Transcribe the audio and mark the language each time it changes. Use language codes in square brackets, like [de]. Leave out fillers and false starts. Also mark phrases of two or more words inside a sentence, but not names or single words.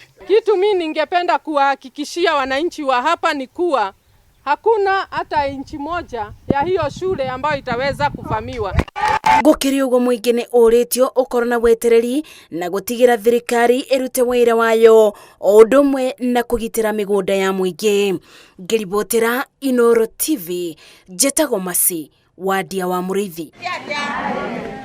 [sw] Kitu mimi ningependa kuhakikishia wananchi wa hapa ni kuwa hakuna hata inchi moja ya hiyo shule ambayo itaweza kuvamiwa. [ki] Gũkĩrĩ ũguo mũingĩ nĩ ũrĩtio ũkorwo na wetereri na gũtigĩra thirikari ĩrute wĩra wayo o ũndũ ũmwe na kũgitĩra mĩgũnda ya mũingĩ. Ngĩribotera Inooro TV, njĩtagwo Masi wa Ndia wa Mũrĩithi.